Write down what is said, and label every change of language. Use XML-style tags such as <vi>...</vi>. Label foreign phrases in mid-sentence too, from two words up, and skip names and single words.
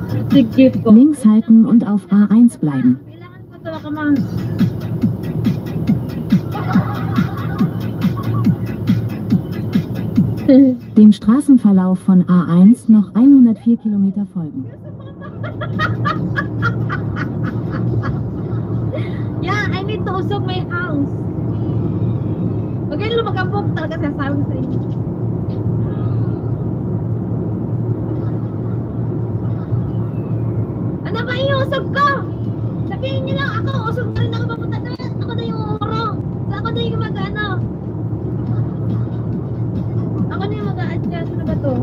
<tl>Sige po.</tl> <de>Links halten und auf A1 bleiben.</de> <tl>Kailangan ko talaga mang...</tl> <de>Dem Straßenverlauf von A1 noch 104 Kilometer folgen.</de> <en>Yeah, I need to usog my house.</en> <tl>Huwag kayo lumagambok talaga sinasabi ko sa inyo. Ano ba iusog ko? Sabihin niyo lang ako, usog na rin ako papunta na. Ako na yung uro. So ako na yung mag-ano. Ako na yung mag-a-adjust. Ano ba to?</tl>